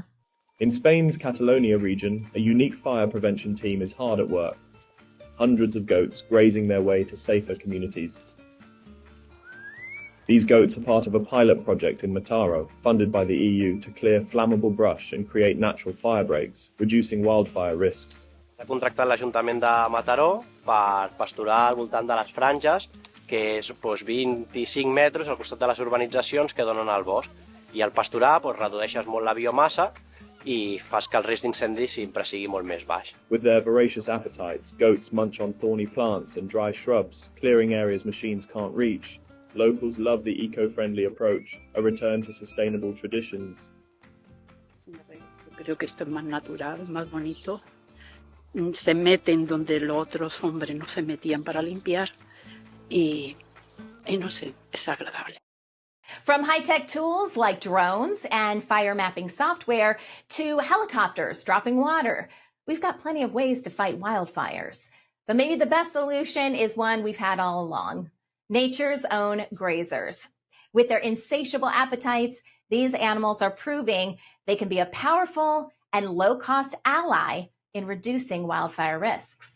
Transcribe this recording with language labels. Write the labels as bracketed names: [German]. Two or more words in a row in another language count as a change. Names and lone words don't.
[English] In Spain's Catalonia region, a unique fire prevention team is hard at work. Hundreds of goats grazing their way to safer communities. These goats are part of a pilot project in Mataró, funded by the EU to clear flammable brush and create natural fire breaks, reducing wildfire risks. [Catalan] Ha contractat l'Ajuntament de Mataró per pasturar al voltant de les franges, que és 25 metres al costat de les urbanitzacions que donen al bosc. I al pasturar redueixes molt la biomassa i fas que el risc d'incendi sempre sigui molt més baix. [English] With their voracious appetites, goats munch on thorny plants and dry shrubs, clearing areas machines can't reach. Locals love the eco-friendly approach, a return to sustainable traditions. [Spanish] Creo que esto es más natural, más bonito. Se meten donde los otros hombres no se metían para limpiar y no sé, es agradable. [English] From high-tech tools like drones and fire mapping software to helicopters dropping water, we've got plenty of ways to fight wildfires. But maybe the best solution is one we've had all along: nature's own grazers. With their insatiable appetites, these animals are proving they can be a powerful and low-cost ally in reducing wildfire risks.